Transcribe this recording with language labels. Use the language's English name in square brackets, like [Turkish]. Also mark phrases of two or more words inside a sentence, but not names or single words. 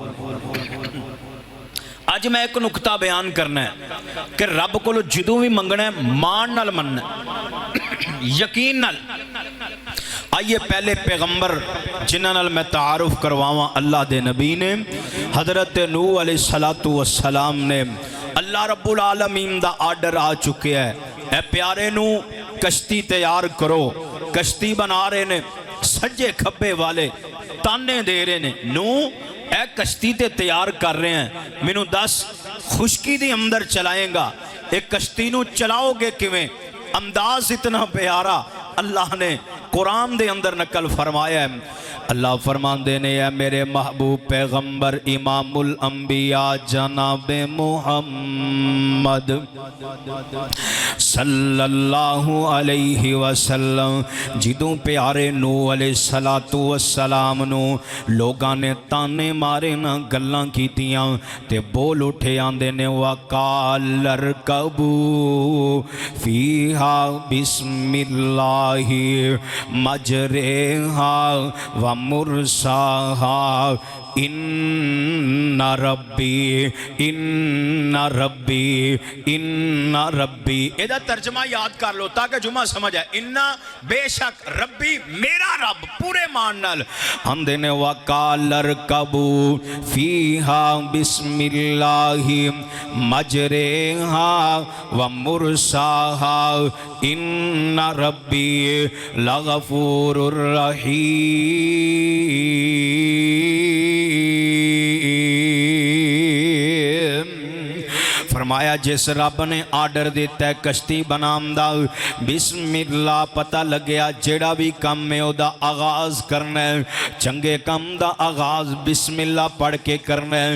[Punjabi] اج میں ایک نکتہ بیان کرنا ہے کہ رب کو جدوں بھی منگنا ہے مان نال منناں، یقین نال. آئیے پہلے پیغمبر جنہاں نال میں تعارف کرواواں اللہ دے نبی نے، حضرت نوح [Arabic] عليه الصلاة والسلام [Punjabi] ने। [Arabic] الله رب العالمين [Punjabi] دا آرڈر آ چکے ہے، اے پیارے نوں کشتی تیار کرو. کشتی بنا رہے نے، سجے کھبے والے طعنے دے رہے نے، نوں اے کشتی تے تیار کر رہے ہیں، مینوں دس خشکی دے اندر چلائے گا، ایک کشتی نوں چلاؤ گے کیویں? انداز اتنا پیارا اللہ نے قرآن دے اندر نقل فرمایا ہے. اللہ فرماتے نے، ہے میرے محبوب پیغمبر [Arabic] إمام الأنبياء [Punjabi] جناب محمد [Arabic] صلى الله عليه وسلم, [Punjabi] جدوں پیارے نوح [Arabic] عليه الصلاة والسلام [Punjabi] نوں لوگاں نے طعنے مارے نا گلاں کیتیاں تے بول اٹھے آندے نے, [Arabic] وقال اركبوا فيها بسم الله مجراها ومرساها إن ربي إن ربي إن ربي. [Punjabi] ایدا ترجمہ یاد کر لو تاکہ جمعہ سمجھ آئے. انا بیشک ربی میرا رب پورے مان نال آندے نے, [Arabic] وقال اركبوا فيها بسم الله مجراها ومرساها إن ربي لغفور رحيم. [Punjabi] فرمایا جس رب نے آرڈر دتا ہے کشتی بنام دا، بسم اللہ پتا لگیا جیہڑا بھی کم ہے اودا آغاز کرنا ہے، چنگے کم دا آغاز بسم اللہ پڑھ کے کرنا ہے.